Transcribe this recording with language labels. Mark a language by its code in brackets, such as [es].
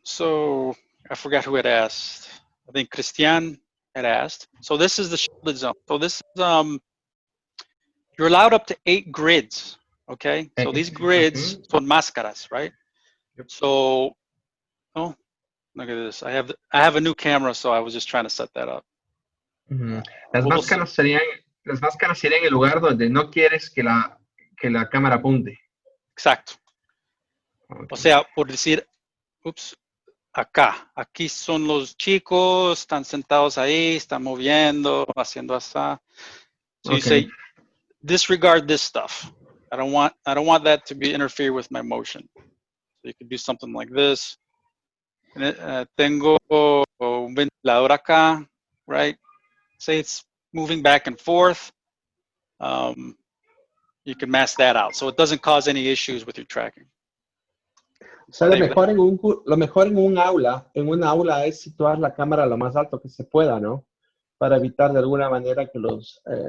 [en] So I forgot who had asked. I think Christian had asked. So this is the shielded zone. So this is, you're allowed up to 8 grids, okay? So these grids [es] son máscaras, [en] right? Yep. So, oh, look at this. I have a new camera, so I was just trying to set that up. [es] Las máscaras serían el lugar donde no quieres que la cámara apunte. Exacto. [en] Okay. [es] O sea, por decir, ups, acá. Aquí son los chicos, están sentados ahí, están moviendo, haciendo así. [en] So you say, disregard this stuff. I don't want that to be interfere with my motion. So you could do something like this. [es] Tengo un ventilador acá, [en] right? Say it's moving back and forth. You can mask that out, so it doesn't cause any issues with your tracking. [es] O sea, lo mejor en una aula es situar la cámara lo más alto que se pueda, ¿no? Para evitar de alguna manera que los...